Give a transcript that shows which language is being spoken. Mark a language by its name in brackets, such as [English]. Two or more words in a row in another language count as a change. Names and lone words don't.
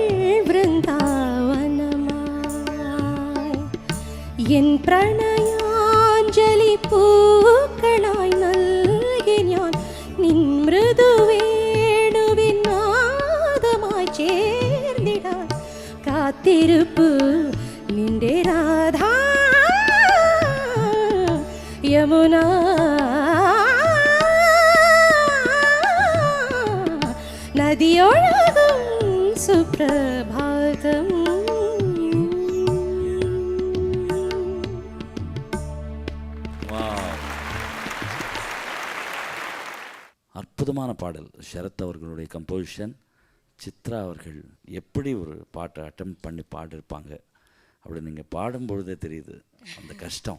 [Malayalam] വൃന്ദാവനമായ് എൻ പ്രണയാഞ്ജലി പൂക്കളായ് നൽകി ഞാൻ നിൻ മൃദുവേണുവിൻ നാദമായി ചേർന്നിടാൻ കാത്തിരുപ്പു നിന്റെ രാധാ യമുന നദിയൊഴുകും സുപ്രഭാതം. [Tamil] அற்புதமான பாடல். ஷரத் அவர்களுடைய கம்போசிஷன். சித்ரா அவர்கள் எப்படி ஒரு பாட்டை அட்டெம்ப்ட் பண்ணி பாடிருப்பாங்க அப்படி நீங்கள் பாடும்பொழுதே தெரியுது அந்த கஷ்டம்.